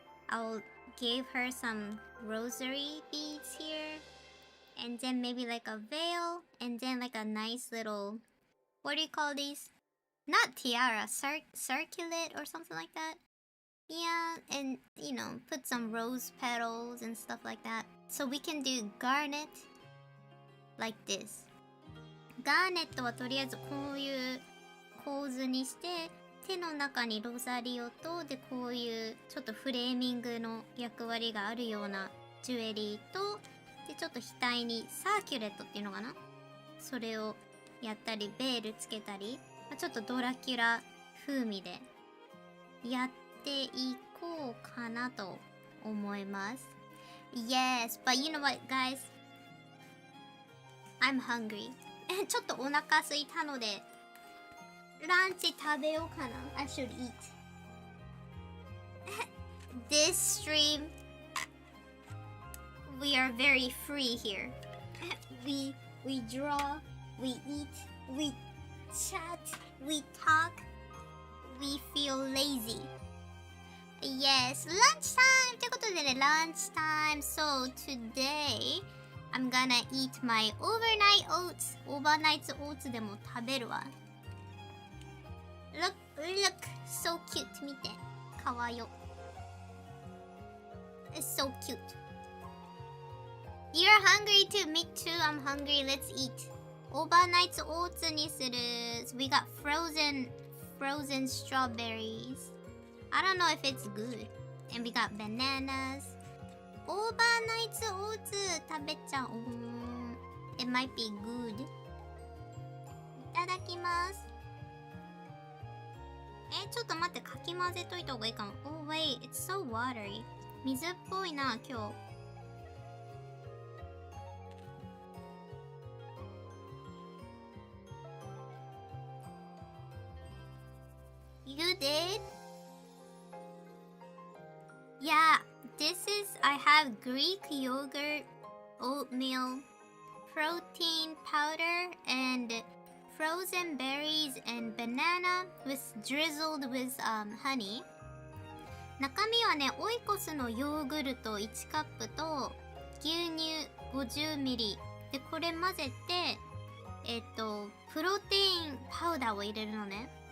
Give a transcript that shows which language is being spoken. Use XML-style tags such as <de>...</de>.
<en>I'll give her some rosary beads here, and then maybe like a veil, and then like a nice little, what do you call these? Not tiara, circlet or something like that. Yeah, and you know, put some rose petals and stuff like that. So we can do garnet like this.</en> <ja>ガーネットはとりあえずこういう構図にして、手の中にロザリオと、でこういうちょっとフレーミングの役割があるようなジュエリーと、でちょっと額にサーキュレットっていうのかな、それをやったり、ベールつけたり、ちょっとドラキュラ風味でやっていこうかなと思います。</ja> <en>Yes, but you know what, guys? I'm hungry.</en> <ja>ちょっとお腹空いたので、ランチ食べようかな。</ja> <en>I should eat. This stream, we are very free here. We draw, we eat, we chat, we talk, we feel lazy. Yes, lunchtime!</en> <ja>ということでね、lunchtime.</ja> <en>So today, I'm gonna eat my overnight oats.</en> <ja>Overnight oats でも食べるわ。</ja> <en>Look, so cute.</en> <ja>見て。かわよ。</ja> <en>It's so cute. You're hungry too. Me too. I'm hungry. Let's eat. Overnight oats</en> <ja>にする。</ja> <en>So we got frozen strawberries. I don't know if it's good. And we got bananas.</en> <ja>Overnight oats 食べちゃおう。</ja> <en>It might be good.</en> <ja>いただきます。ちょっと待って、かき混ぜといた方がいいかも。</ja> <en>Oh wait, it's so watery.</en> <ja>水っぽいな、今日。</ja> <en>You did? Yeah, this is, I have Greek yogurt, oatmeal, protein powder, and frozen berries and banana drizzled with honey.</en> <ja>中身はね、オイコスのヨーグルト1カップと牛乳50ミリで、これ混ぜて、プロテインパウダーを入れるのね。</ja>